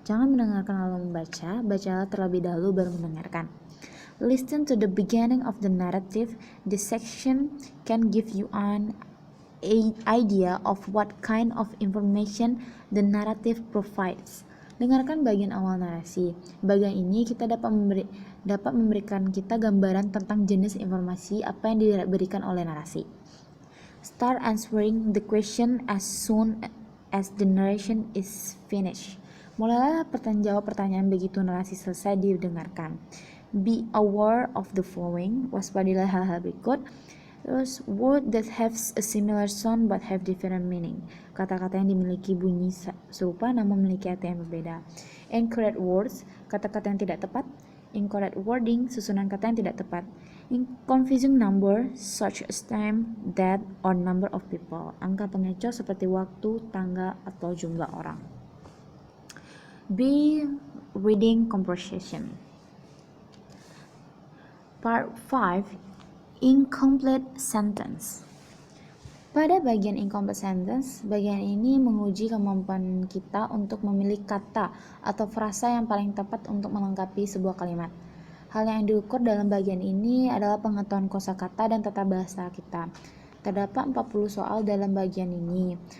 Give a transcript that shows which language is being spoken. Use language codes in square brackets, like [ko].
[id] Jangan mendengarkan lalu membaca, bacalah terlebih dahulu baru mendengarkan. [en] Listen to the beginning of the narrative. This section can give you an idea of what kind of information the narrative provides. [id] Dengarkan bagian awal narasi. Bagian ini kita dapat memberikan kita gambaran tentang jenis informasi apa yang diberikan oleh narasi. [en] Start answering the question as soon as the narration is finished. [id] Mulailah jawab pertanyaan begitu narasi selesai didengarkan. [en] Be aware of the following. [id] Waspadailah hal-hal berikut. Terus, [en] word that have a similar sound but have different meaning. [id] Kata-kata yang dimiliki bunyi serupa namun memiliki arti yang berbeda. [en] Incorrect words, [id] kata-kata yang tidak tepat. [en] Incorrect wording, [id] susunan kata yang tidak tepat. [en] Confusing number, such as time, date, or number of people. [id] Angka pengecoh seperti waktu, tanggal, atau jumlah orang. [en] B. Reading comprehension. Part 5. Incomplete sentence. [id] Pada bagian incomplete sentence, bagian ini menguji kemampuan kita untuk memilih kata atau frasa yang paling tepat untuk melengkapi sebuah kalimat. Hal yang diukur dalam bagian ini adalah pengetahuan kosakata dan tata bahasa kita. Terdapat 40 soal dalam bagian ini.